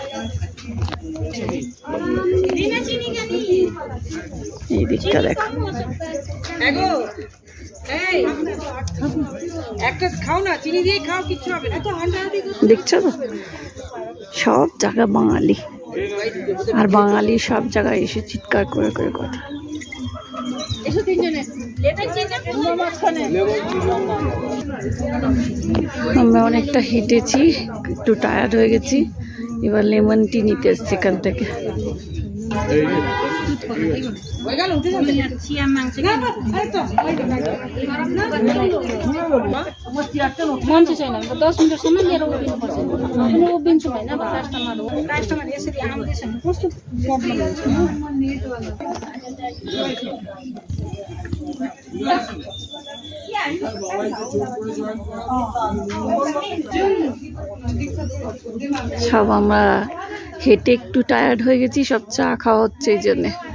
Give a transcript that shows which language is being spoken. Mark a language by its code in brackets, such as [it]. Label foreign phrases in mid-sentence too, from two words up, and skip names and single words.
[bn] এই দিকটা দেখো, দেখছো তো সব জায়গা বাঙালি, আর বাঙালি সব জায়গায় এসে চিৎকার করে করে কথা। আমরা অনেকটা হেঁটেছি, একটু টায়ার্ড হয়ে গেছি, এবার [en] lemon tea [bn] নিতে এসছি এখান থেকে। [ne] मान्छे छैन भने 10 मिनटसम्म लिएर उभिनुपर्छ। म उभिन्छु होइन, अब कास्टमर यसरी आउँदैछ भने कस्तो प्रब्लम हुन्छ। [bn] সব আমরা হেঁটে একটু টায়ার্ড হয়ে গেছি, সব চা খাওয়া হচ্ছে এই জন্যে।